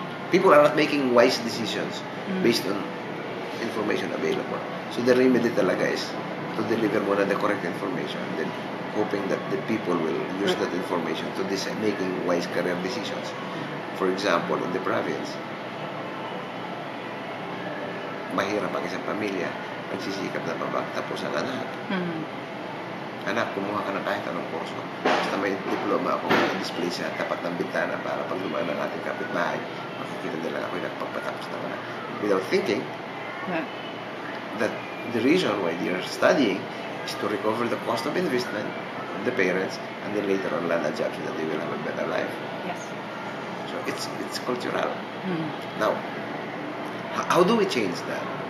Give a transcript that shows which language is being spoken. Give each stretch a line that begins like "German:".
English: People are not making wise decisions based on information available. So the remedy talaga is to deliver muna the correct information and then hoping that the people will use that information to decide making wise career decisions. For example, in the province,
Filipino: mahirap ang isang pamilya, nagsisikap na mapagtapos ang anak. Anak, kumuha ka ng kahit anong kurso. Basta may diploma ako, i-display sa tapat ng bintana para pag dumaan ng ating kapitbahay, makikita nila ako'y nagpagpatapos ng anak.
English: Without thinking that the reason why they are studying is to recover the cost of investment of the parents and then later on land a job so that they will have a better life. Yes. So it's cultural. Now, how do we change that?